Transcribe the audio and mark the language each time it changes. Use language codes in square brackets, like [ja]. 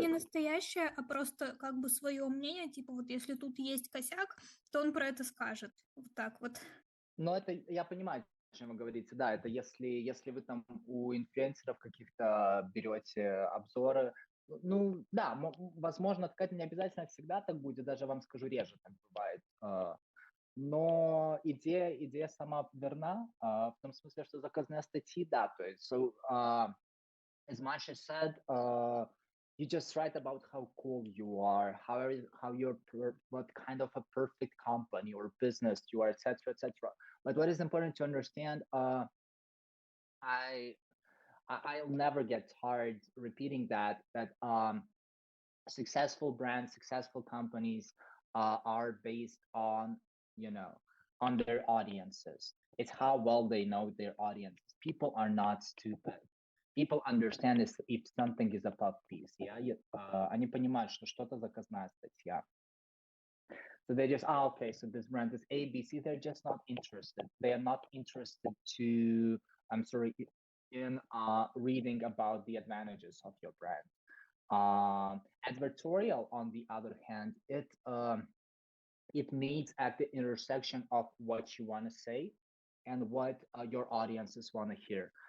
[ru] не настоящее, а просто как бы свое мнение, типа вот если тут есть косяк, то он про это скажет. Вот так вот. но это, я понимаю, о чем вы говорите, да, это если вы там у инфлюенсеров каких-то берете обзоры, ну, да, возможно, это не обязательно всегда так будет, даже вам скажу, реже так бывает. Но идея сама верна, в том смысле, что заказные статьи, да, то есть, [en] so, as Masha said, you just write about how cool you are, how you're, what kind of a perfect company or business you are, etc., etc. But what is important to understand, I'll never get tired repeating that successful brands, successful companies are based on, you know, on their audiences. It's how well they know their audiences. People are not stupid. People understand this if something is a puff piece. [ru] Yeah, они понимают, что что-то заказная статья. [en] So they just, okay, so this brand is ABC. They're just not interested. They are not interested to, I'm sorry, in reading about the advantages of your brand. Advertorial, on the other hand, it meets at the intersection of what you want to say and what your audiences want to hear.